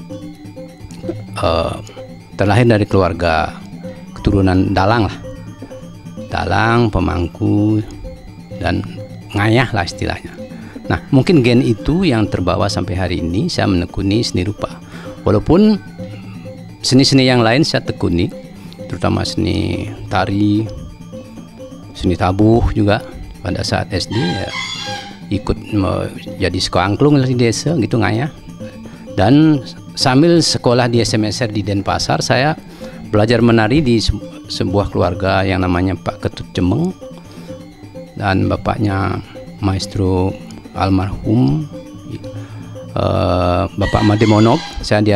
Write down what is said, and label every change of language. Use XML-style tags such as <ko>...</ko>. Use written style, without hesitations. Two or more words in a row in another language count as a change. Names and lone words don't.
<id>Terlahir dari keluarga keturunan dalang lah, dalang, pemangku, dan ngayah lah istilahnya. Nah, mungkin gen itu yang terbawa sampai hari ini saya menekuni seni rupa. Walaupun seni-seni yang lain saya tekuni, terutama seni tari, seni tabuh juga. Pada saat SD ya, ikut jadi sekoangklung di desa gitu ngayah. Dan sambil sekolah di SMSR di Denpasar, saya belajar menari di sebuah keluarga yang namanya Pak Ketut Cemeng, dan bapaknya maestro almarhum Bapak Made Monok.</id>